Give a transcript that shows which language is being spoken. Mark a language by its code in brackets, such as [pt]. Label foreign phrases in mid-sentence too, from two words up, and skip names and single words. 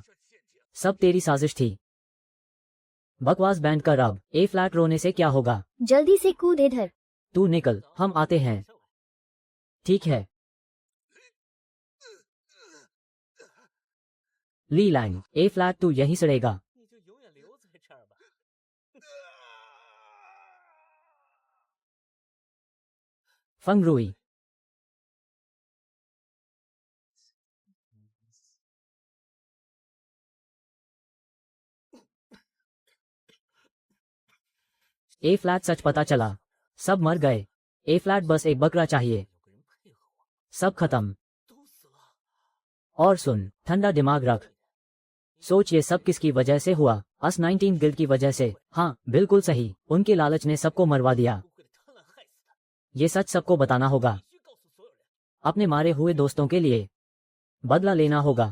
[hi] सब तेरी साजिश थी। बकवास बैंड कर अब। ए फ्लैट रोने से क्या होगा? जल्दी से कूद इधर। तू निकल, हम आते हैं। ठीक है। ली लैंग, ए फ्लैट तू यहीं सड़ेगा। [zh] 你就永远留在这儿吧。 [hi] फंग रुई। ए फ्लैट सच पता चला। सब मर गए। ए फ्लैट बस एक बकरा चाहिए। [zh] 有个人配合我， [hi] सब खत्म। [zh] 都死了。 [hi] और सुन, ठंडा दिमाग रख। सोच ये सब किसकी वजह से हुआ? अस 19 गिल्ड की वजह से। हाँ बिल्कुल सही, उनके लालच ने सबको मरवा दिया। [zh] 不会的贪婪害死他， [hi] ये सच सबको बताना होगा। [zh] 必须告诉所有人。 [hi] अपने मारे हुए दोस्तों के लिए बदला लेना होगा।